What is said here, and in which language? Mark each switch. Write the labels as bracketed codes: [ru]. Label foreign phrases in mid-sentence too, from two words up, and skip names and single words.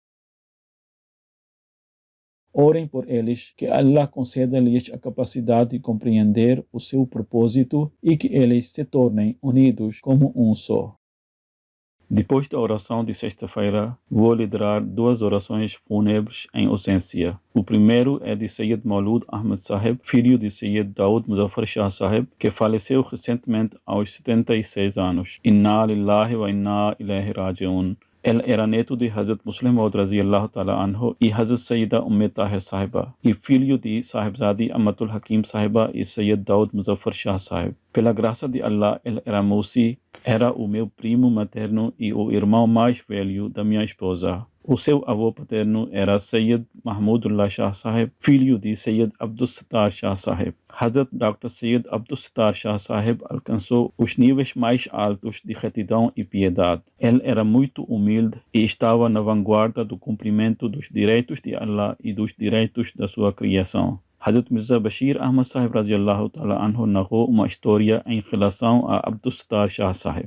[pt] Orem por eles, que Allah conceda-lhes a capacidade de compreender o seu propósito e que eles se tornem unidos como um só. Depois da oração de sexta-feira, vou liderar 2 orações fúnebres em ausência. O primeiro é de Sayyid Maulud Ahmed Sahib, filho de Sayyid Daud Muzaffar Shah Sahib, que faleceu recentemente aos 76 anos. [ar] إنا لله وإنا إليه راجعون. [pt] Ele era neto de Hazrat Muslim Maud [ar] رضي الله تعالى عنه [pt] e Hazrat Sayyida Umme Tahir Sahiba, e filho de Sahibzadi Amatul Hakim Sahiba e Sayyid Daud Muzaffar Shah Sahib. Pela graça de Allah, ele era Musi, era o meu primo materno e o irmão mais velho da minha esposa. O seu avô paterno era Sayyid Mahmudullah Shah Sahib, filho de Sayyid Abdus Sattar Shah Sahib. Hazrat Dr. Sayyid Abdus Sattar Shah Sahib alcançou os níveis mais altos de retidão e piedade. Ele era muito humilde e estava na vanguarda do cumprimento dos direitos de Allah e dos direitos da sua criação. Hazrat Mirza Bashir Ahmad Sahib [ar] رضي الله تعالى عنه [pt] narrou uma história em relação a Abdus Sattar Shah Sahib.